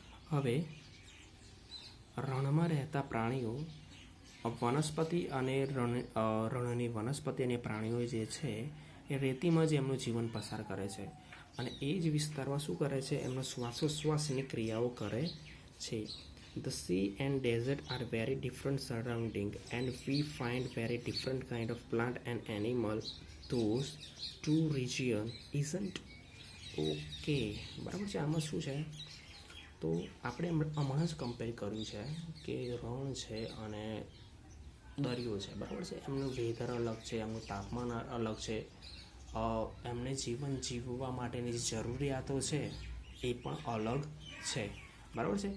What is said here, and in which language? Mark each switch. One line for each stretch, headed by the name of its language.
Gujarati: હવે રણમાં રહેતા પ્રાણીઓ વનસ્પતિ અને રણની વનસ્પતિ અને પ્રાણીઓ જે છે એ રેતીમાં જ એમનું જીવન પસાર કરે છે અને એ જ વિસ્તારમાં શું કરે છે, એમનો શ્વાસોશ્વાસની ક્રિયાઓ કરે છે.
English: The sea and desert are very different surrounding, and we find very different kind of plant and animal those two region, isn't?
Gujarati: Okay, બરાબર છે. આમાં શું છે, તો આપણે હમણાં જ કમ્પેર કર્યું છે કે રણ છે અને દરિયો છે, બરાબર છે. એમનું વેધર અલગ છે, એમનું તાપમાન અલગ છે, એમને જીવન જીવવા માટેની જે જરૂરિયાતો છે એ પણ અલગ છે, બરાબર છે.